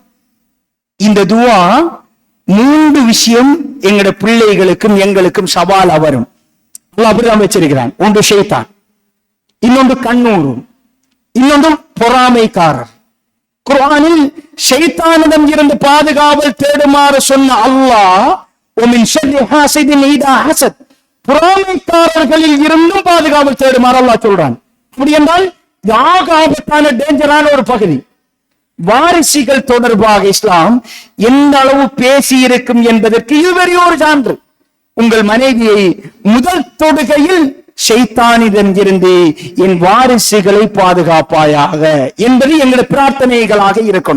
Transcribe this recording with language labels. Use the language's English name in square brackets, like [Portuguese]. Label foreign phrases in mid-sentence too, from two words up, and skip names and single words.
[Tamil] இந்த துவா 3 விஷயம் எங்கட பிள்ளைகளுக்கும் எங்களுக்கும் சவாலா வரும். அல்லாஹ் அப்படிதான் வச்சிருக்கிறான். ஒன்று ஷைத்தான், இன்னொன்று கண்ணூரு, இன்னொன்று பொறாமைக்காரர். குர்ஆனில் ஷைத்தானிடம் இருந்து பாதுகாவல் தேடுமாறு சொன்ன அல்லாஹ், [Arabic] ومن شر حاسد إذا حسد, [Tamil] பொறாமைக்காரர்களில் இருந்தும் பாதுகாவல் தேடுமாறு அல்லாஹ் சொல்றான். அப்படி என்றால் ஆபத்தான டேஞ்சரான ஒரு பகுதி. வாரிசுகள் தொடர்பாக இஸ்லாம் எந்த அளவு பேசி இருக்கும் என்பதற்கு இது பெரிய ஒரு சான்று. உங்கள் மனைவியை முதல் தொடுகையில் ஷைத்தானிடம் இருந்து என் வாரிசுகளை பாதுகாப்பாயாக என்பது எங்களுடைய பிரார்த்தனைகளாக இருக்கணும்.